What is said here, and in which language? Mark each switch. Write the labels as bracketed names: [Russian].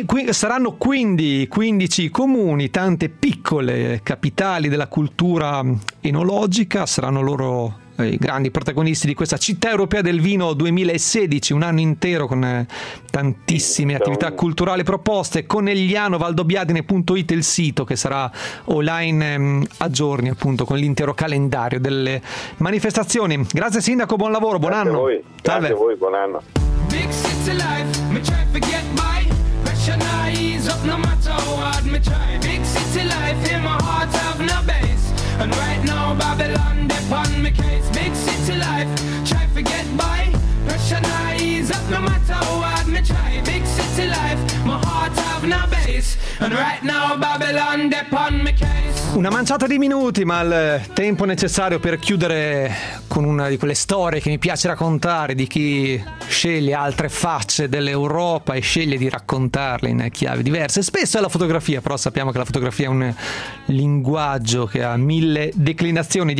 [Italian] Saranno quindi 15 comuni, tante piccole capitali della cultura enologica, saranno loro i grandi protagonisti di questa città europea del vino 2016, un anno intero con tantissime attività culturali proposte. Conegliano-Valdobbiadene.it il sito, che sarà online a giorni, appunto, con l'intero calendario delle manifestazioni. Grazie sindaco, buon lavoro, buon anno. Grazie a voi, buon anno. [English] Big city life, me try forget my pressure, now ease up no matter what me try. Big city life, in my heart have no base, and right now Babylon upon me case. Big city life, try forget my pressure, now ease up no matter what me try. Big city life, my heart have no base, and right now Babylon upon me case. [Italian] Una manciata di minuti, ma il tempo necessario per chiudere con una di quelle storie che mi piace raccontare, di chi sceglie altre facce dell'Europa e sceglie di raccontarle in chiavi diverse. Spesso è la fotografia, però sappiamo che la fotografia è un linguaggio che ha mille declinazioni.